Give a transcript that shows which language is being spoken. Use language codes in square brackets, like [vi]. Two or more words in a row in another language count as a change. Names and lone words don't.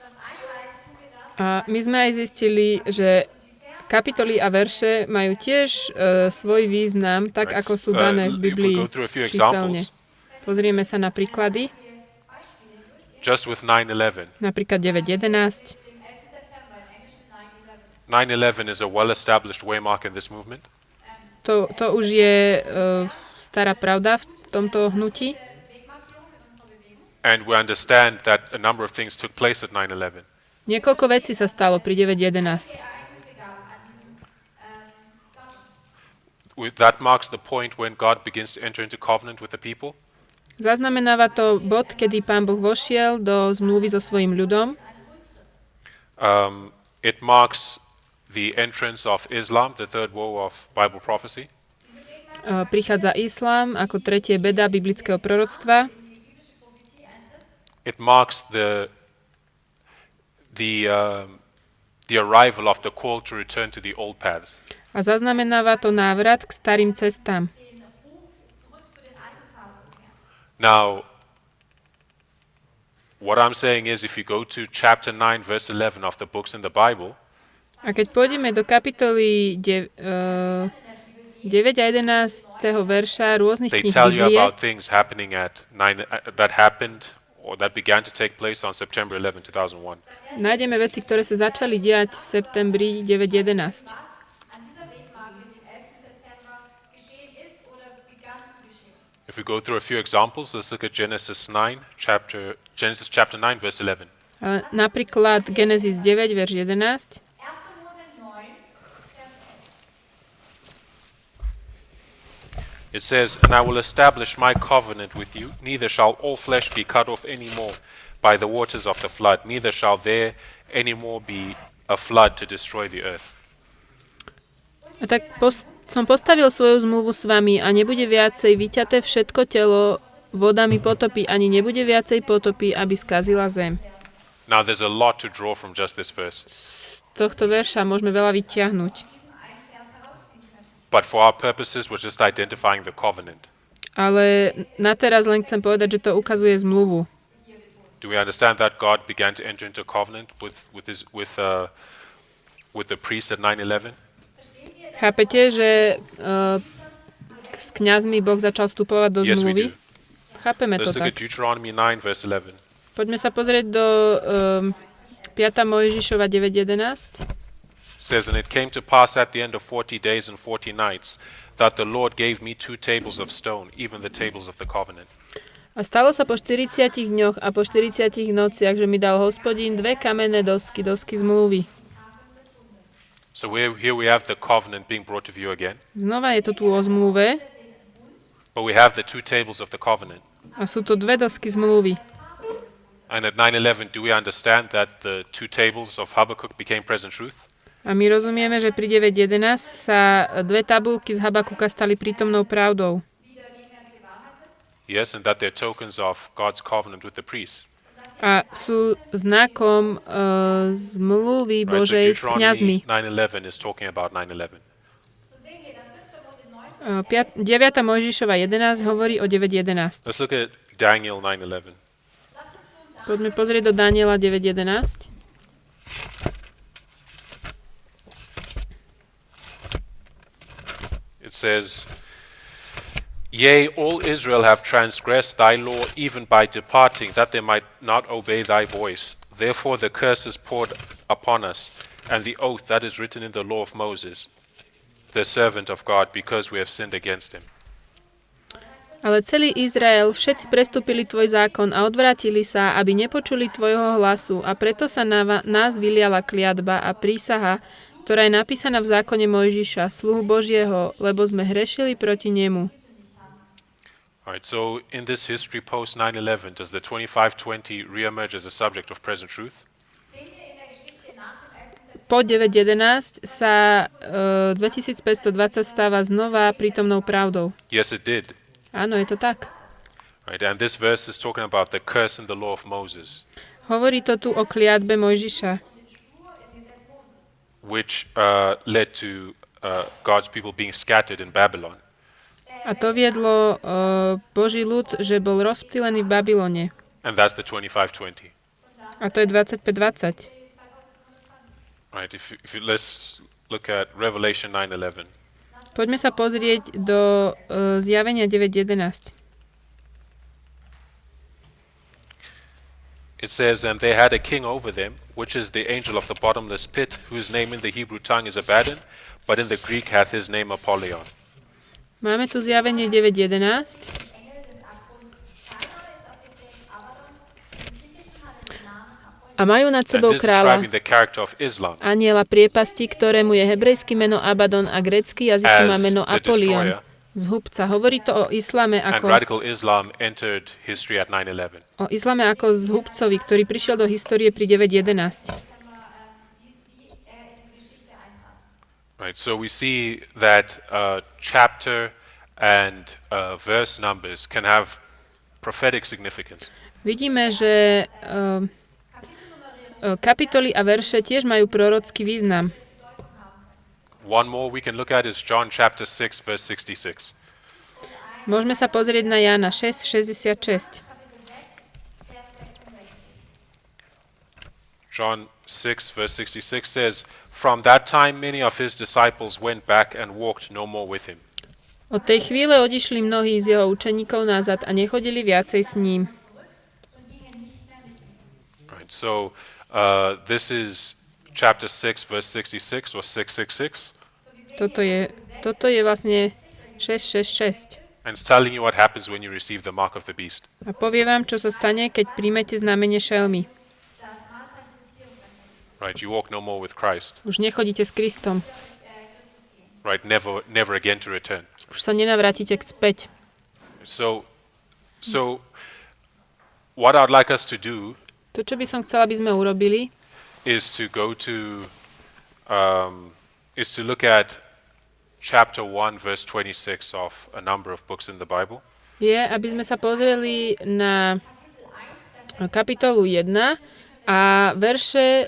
[sk] A my sme aj zistili, že kapitoly a verše majú tiež svoj význam, tak [en] Right. [sk] ako sú dané v [en] If we [sk] Biblii [en] go through a few [sk] číselne. [en] examples, [sk] Pozrieme sa na príklady, [en] just with 9/11. [sk] napríklad 9.11. [en] 9/11 is a well-established waymark in this movement. [sk] To už je stará pravda v tomto hnutí. [en] And we understand that a number of things took place at 9/11. [sk] Niekoľko vecí sa stalo pri 9.11. [en] That marks the point when God begins to enter into covenant with the people. [sk] Zaznamenáva to bod, kedy Pán Boh vošiel do zmluvy so svojím ľudom. [en] It marks the entrance of Islam, the third woe of Bible prophecy. [sk] Prichádza islám ako tretie beda biblického proroctva. [en] It marks the arrival of the call to return to the old paths. [sk] A zaznamenáva to návrat k starým cestám. [en] Now, what I'm saying is if you go to chapter 9, verse 11 of the books in the Bible, [sk] A keď pôjdeme do kapitoly 9 a 11. verša rôznych [en] they [sk] kníh [en] tell you [sk] Biblie, [en] about things happening at 9, that happened or that began to take place on September 11, 2001. [sk] nájdeme veci, ktoré sa začali diať v septembri 9.11. [en] If we go through a few examples, let's look at Genesis chapter 9, verse 11. [sk] Napríklad Genesis 9, verš 11. [en] It says, "And I will establish my covenant with you, neither shall all flesh be cut off any more by the waters of the flood, neither shall there any more be a flood to destroy the earth." [sk] A tak som postavil svoju zmluvu s vami a nebude viacej vyťaté všetko telo vodami potopy, ani nebude viacej potopy, aby skazila zem. [en] Now there's a lot to draw from just this verse. [sk] Z tohto verša môžeme veľa vyťahnuť. [en] But for our purposes, we're just identifying the covenant. [sk] Ale na teraz len chcem povedať, že to ukazuje zmluvu. [en] Do we understand that God began to enter into covenant with the priests at 9/11? [sk] Chápete, že s kňazmi Boh začal vstupovať do [en] Yes, we [sk] zmluvy? [en] do. [sk] Chápeme to [en] Let's look at [sk] tak. [en] Deuteronomy 9, verse 11. [sk] Poďme sa pozrieť do 5. Mojžišova 9.11. [en] Says, and it came to pass at the end of 40 days and 40 nights that the Lord gave me 2 tables of stone, even the tables of the covenant. [sk] A stalo sa po 40 dňoch a po 40 nociach, že mi dal Hospodín 2 kamenné dosky zmluvy. [en] So here we have the covenant being brought to view again, [sk] Znova je to tu o zmluve [en] but we have the 2 tables of the covenant. [sk] a sú to 2 dosky zmluvy. [en] And at 9/11, do we understand that the 2 tables of Habakkuk became present truth? [sk] A my rozumieme, že pri 9.11 sa 2 tabulky z Habakuka stali prítomnou pravdou. [en] Yes, and that they're tokens of God's covenant with the priests. [sk] A sú znakom zmluvy [en] Right, so [sk] Božej s kňazmi. Deuteronomy 9:11 is talking about 9/11. 9. Mojžišova 11 hovorí o 9.11. [en] Let's look at Daniel 9:11. [sk] Poďme pozrieť do Daniela 9.11. [en] It says, yea, all Israel have transgressed thy law even by departing, that they might not obey thy voice. Therefore the curse is poured upon us, and the oath that is written in the law of Moses, the servant of God, because we have sinned against him. [sk] Ale celý Izrael, všetci prestúpili tvoj zákon a odvrátili sa, aby nepočuli tvojho hlasu, a preto sa na nás vyliala kliatba a prísaha, ktorá je napísaná v zákone Mojžiša, sluhu Božieho, lebo sme hrešili proti nemu. [en] Alright, so in this history post 9/11, does the 2520 reemerge as a subject of present truth? [sk] Po 9.11 sa 2520 stáva znova prítomnou pravdou. [en] Yes, it did. [sk] Áno, je to tak. [en] Right, and this verse is talking about the curse in the law of Moses, [sk] Hovorí to tu o kliatbe Mojžiša, [en] which led to God's people being scattered in Babylon. [sk] a to viedlo Boží ľud, že bol rozptýlený v Babylone. [en] And that's the 2520. [sk] A to je 2520. [en] Right, let's look at Revelation 9:11. [sk] Poďme sa pozrieť do zjavenia 9.11. [en] It says, and they had a king over them, which is the angel of the bottomless pit, whose name in the Hebrew tongue is Abaddon, but in the Greek hath his name Apollyon. [sk] Máme tu zjavenie 9.11. A majú nad [en] And [sk] sebou [en] this is [sk] kráľa, [en] describing the character of Islam [sk] aniela priepasti, ktorému je hebrejské meno Abaddon a grécky jazyk má [en] as [sk] meno [en] the [sk] Apollyon. [en] destroyer. [sk] Zhubca. Hovorí to o islame [en] And [sk] ako, [en] radical Islam entered history at 9/11. [sk] o islame ako zhubcovi, ktorý prišiel do histórie pri 9.11. [en] Right, so we see that chapter and verse numbers can have prophetic significance. [sk] Vidíme, že kapitoly a verše tiež majú prorocký význam. [en] One more we can look at is John chapter 6, verse 66. [sk] Môžeme sa pozrieť na Jána 6.66. [en] John 6, verse 66 says, from that time many of his disciples went back and walked no more with him. [sk] Od tej chvíle odišli mnohí z jeho učeníkov nazad a nechodili viacej s ním. [en] Right, so this is chapter 6, verse 66 or 666. [sk] Toto je vlastne 666. [en] And it's telling you what happens when you receive the mark of the beast. [sk] A povie vám, čo sa stane, keď príjmete znamenie šelmy. [en] Right, you walk no more with Christ. [sk] Už nechodíte s Kristom. [en] Right, never again to return. [sk] Už sa nenavrátite späť. [en] So what I'd like us to do [sk] To, čo by som chcela, aby sme urobili, [en] is to go to is to look at chapter 1 verse 26 of a number of books in the Bible. [sk] je, aby sme sa pozreli na kapitolu 1 a verše